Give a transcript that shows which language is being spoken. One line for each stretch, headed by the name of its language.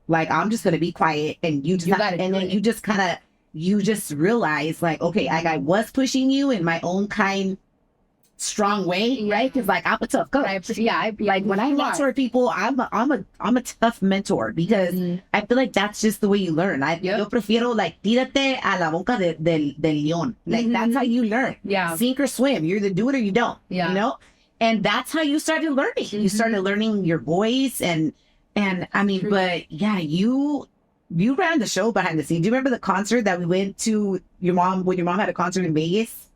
English: Like, I'm just gonna be quiet, and you just realize like, okay, I was pushing you in my own kind strong way, right? Because like I'm a tough coach. Like when I mentor people, I'm a tough mentor because I feel like that's just the way you learn.
Spanish: Yo prefiero like tírate a la boca del león.
English: Like that's how you learn. Yeah. Sink or swim. You either do it or you don't. Yeah. You know? And that's how you started learning. You started learning your voice and I mean, but yeah, you ran the show behind the scenes. Do you remember the concert that we went to when your mom had a concert in Vegas?